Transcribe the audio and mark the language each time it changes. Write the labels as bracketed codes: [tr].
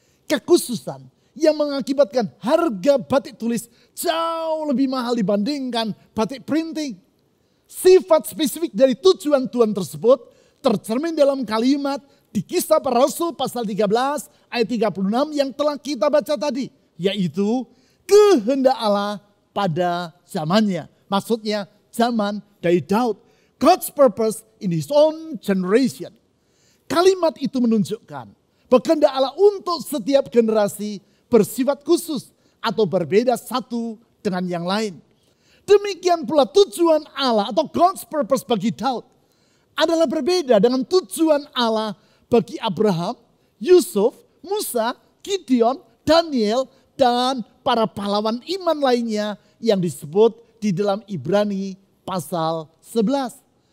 [id] Kekhususan yang mengakibatkan harga batik tulis jauh lebih mahal dibandingkan batik printing. Sifat spesifik dari tujuan Tuhan tersebut tercermin dalam kalimat di Kisah Para Rasul pasal 13 ayat 36 yang telah kita baca tadi. Yaitu kehendak Allah pada zamannya. Maksudnya zaman dari Daud. [en] God's purpose in his own generation. [id] Kalimat itu menunjukkan bahwa kehendak Allah untuk setiap generasi bersifat khusus atau berbeda satu dengan yang lain. Demikian pula tujuan Allah atau God's purpose bagi Daud adalah berbeda dengan tujuan Allah bagi Abraham, Yusuf, Musa, Gideon, Daniel, dan para pahlawan iman lainnya yang disebut di dalam Ibrani pasal 11.